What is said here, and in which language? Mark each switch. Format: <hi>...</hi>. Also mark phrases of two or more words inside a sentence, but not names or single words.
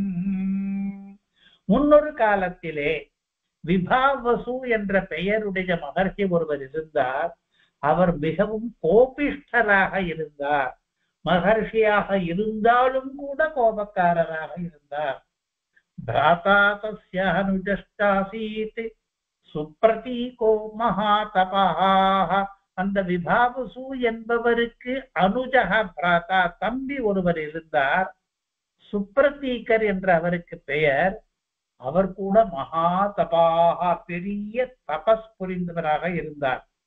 <ta>முன்னொரு காலத்திலே விபாவசு என்ற பெயருடைய மகர்ஷி ஒருவர் இருந்தார். அவர் மிகவும் கோபிஷ்டராக இருந்தார். மகர்ஷியாக இருந்தாலும் கூட கோபக்காரராக இருந்தார்.</ta> <sa>भ्राता तस्यानुजश्चासीत् सुप्रतीको महातपः.</sa> <ta>அந்த விபாவசு என்பவருக்கு</ta> <sa>अनुजक भ्राता</sa> <ta>தம்பி ஒருவர் இருந்தார். சுப்ரதீகர் என்ற அவருக்கு பெயர். அவர் கூட மகா தபாக பெரிய தபஸ் புரிந்தவராக இருந்தார்.</ta>